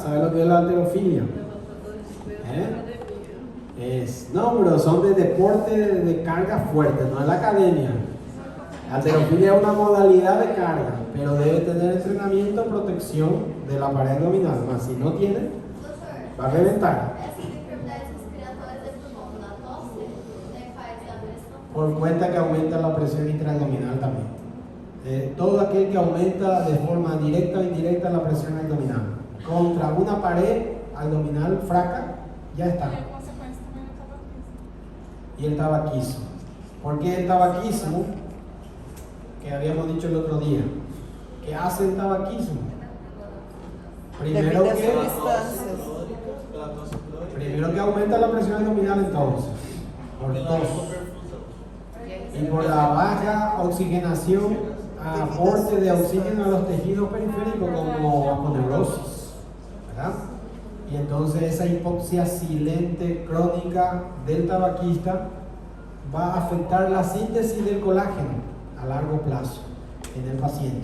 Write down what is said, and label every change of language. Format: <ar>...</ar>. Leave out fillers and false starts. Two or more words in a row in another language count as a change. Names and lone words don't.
<es>¿Sabe lo que es la halterofilia? No, pero son de deporte de carga fuerte, no es la academia. Halterofilia es una modalidad de carga, pero debe tener entrenamiento, protección de la pared abdominal, más si no tiene,</es> <pt>Doutor,</pt> <es>va a reventar.</es> <pt>essas enfermidades respiratórias é por conta da tosse? Daí faz a pressão?</pt> <es>Por cuenta que aumenta la presión intraabdominal también. Todo aquel que aumenta de forma directa o indirecta la presión abdominal contra una pared abdominal fraca, ya</es> <pt>E</pt> <es>está.</es> <pt>a consequência também é tabaquismo.</pt> <es>Y el tabaquismo. ¿Por qué el tabaquismo? Que habíamos dicho el otro día. ¿Qué hace el tabaquismo? Primero</es> <pt>Devido às</pt> <es>que,</es> <pt>substâncias. Pela tosse crônica.</pt> <es>primero que aumenta la presión abdominal entonces, por</es> <pt>Pela</pt> <es>tos.</es> <pt>hipoperfusão.</pt> <es>Y por la baja oxigenación, aporte de oxígeno a los tejidos periféricos como aponeurosis, ¿verdad? Y entonces esa hipoxia silente crónica del tabaquista va a afectar la síntesis del colágeno a largo plazo en el paciente.</es>